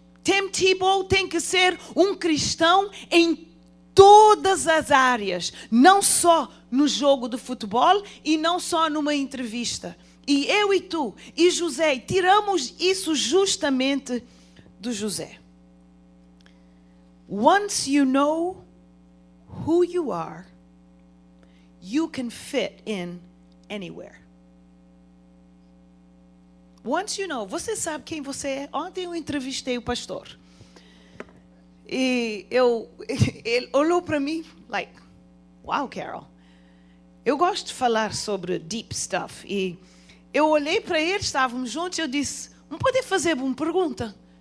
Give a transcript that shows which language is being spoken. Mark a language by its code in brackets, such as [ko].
[pt] Tim Tebow tem que ser um cristão em todas as áreas, não só no jogo de futebol e não só numa entrevista. E eu e tu e José tiramos isso justamente do José. [en] Once you know who you are, you can fit in anywhere. Once you know, [pt] você sabe quem você é. Ontem eu entrevistei o pastor. E ele olhou para mim, like, wow, Carol. Eu gosto de falar sobre [en] deep stuff. [pt] E eu olhei para ele, estávamos juntos, e eu disse, não pode fazer uma pergunta?